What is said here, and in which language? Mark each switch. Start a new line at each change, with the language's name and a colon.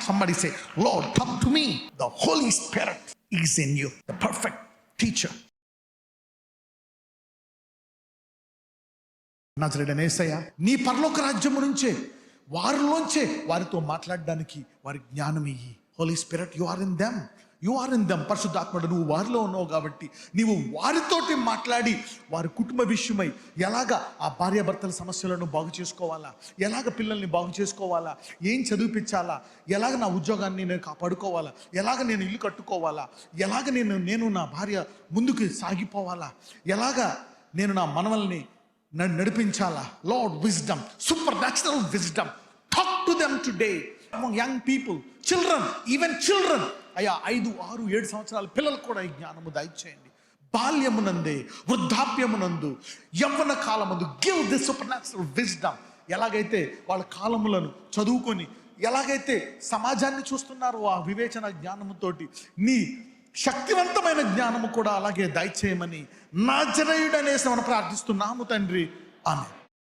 English: Somebody say, Lord, talk to me. The Holy Spirit is in you, the perfect teacher.
Telugu: నజరేయుడైన యేసయ్య, నీ పరలోక రాజ్యము నుంచే వారిలోంచే వారితో మాట్లాడడానికి వారి జ్ఞానం ఇయ్యి.
English: Holy Spirit, you are in them.
Telugu: You are in them. పరిశుద్ధాత్ముడు, నువ్వు వారిలో ఉన్నావు కాబట్టి నీవు వారితోటి మాట్లాడి వారి కుటుంబ విషయమై ఎలాగా ఆ భార్యాభర్తల సమస్యలను బాగు చేసుకోవాలా, ఎలాగ పిల్లల్ని బాగు చేసుకోవాలా, ఏం చదివిపించాలా, ఎలాగ నా ఉద్యోగాన్ని నేను కాపాడుకోవాలా, ఎలాగ నేను ఇల్లు కట్టుకోవాలా, ఎలాగ నేను నా భార్య ముందుకు సాగిపోవాలా, ఎలాగ నేను నా మనవల్ని నడిపించాలా.
English: Lord, wisdom, super natural wisdom. Talk to them today. among young people, children, even children.
Telugu: అయ్యా 5, 6, 7 సంవత్సరాల పిల్లలకు కూడా ఈ జ్ఞానము దయచేయండి. బాల్యమునందే, వృద్ధాప్యమునందు, యవ్వన కాలమందు
English: Give this super natural wisdom.
Telugu: ఎలాగైతే వాళ్ళ కాలములను చదువుకొని ఎలాగైతే సమాజాన్ని చూస్తున్నారో ఆ వివేచన జ్ఞానముతోటి నీ శక్తివంతమైన జ్ఞానము కూడా అలాగే దయచేయమని నజరేయుడనే మనం ప్రార్థిస్తున్నాము తండ్రి. ఆమేన్.